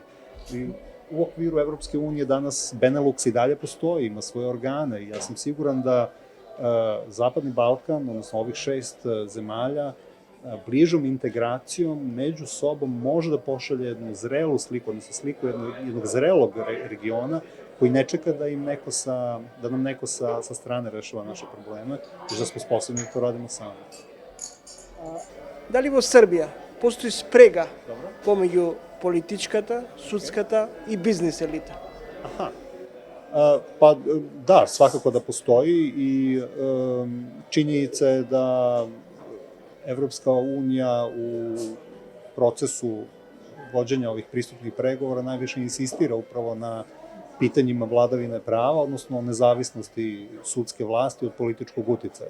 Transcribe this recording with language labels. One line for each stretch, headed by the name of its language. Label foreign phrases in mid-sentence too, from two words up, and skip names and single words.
Serbian: U okviru Evropske unije danas Benelux i dalje postoji, ima svoje organe i ja sam siguran da Zapadni Balkan, odnosno ovih 6 zemalja, bližom integracijom među sobom može da pošalje jednu zrelu sliku, odnosno sliku jednog zrelog regiona koji ne čeka da nam neko sa strane rešava naše probleme, već da smo sposobni da to radimo sami. Da li
Macedonian: во Србија постои спрега помеѓу политичката, судската и бизнес елита?
Serbian: Aha. Pa da, svakako da postoji i činjenica je da Evropska unija u procesu vođenja ovih pristupnih pregovora najviše insistira upravo na pitanjima vladavine prava, odnosno nezavisnosti sudske vlasti od političkog uticaja.